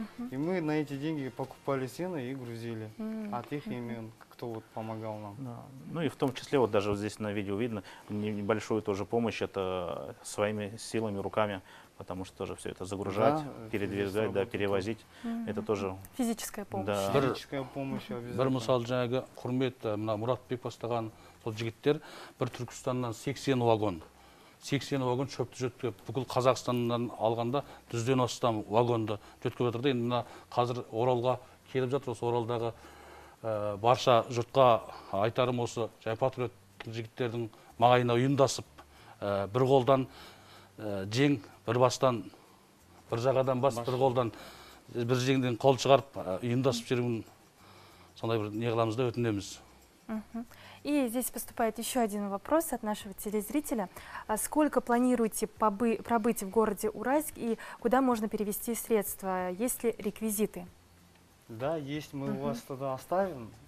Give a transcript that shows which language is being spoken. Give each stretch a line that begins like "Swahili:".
Russian: И мы на эти деньги покупали сено и грузили от их имен, кто вот помогал нам. Да. Ну и в том числе, вот даже вот здесь на видео видно, небольшую тоже помощь, это своими силами, руками, потому что тоже все это загружать, передвигать, да, перевозить, это тоже... Физическая помощь. Да. Физическая помощь обязательно.
Kazakh: Бір мысал жаңағы құрмет Мұратбек бастаған бұл жігіттер бір Түркістаннан 80 вагон шөпті жөткеп, бүкіл Қазақстаннан алғанда 100-ден астам вагонды жөткеп жатыр. Енді мына қазір Оралға келіп жатыр. Осы Оралдағы барша жұртқа айтарым осы, жаңа патриот жігіттердің маңайына ұйымдасып, бір қолдан жең, бір бастан бір жағадан бас, бір қолдан, бір жеңден қол шығарып, ұйымдасып жүруін сондай бір не қыламыз да өтінеміз.
Russian: И здесь поступает еще один вопрос от нашего телезрителя. Сколько планируете пробыть в городе Уральск и куда можно перевести средства? Есть ли реквизиты? Да, есть, мы у вас тогда оставим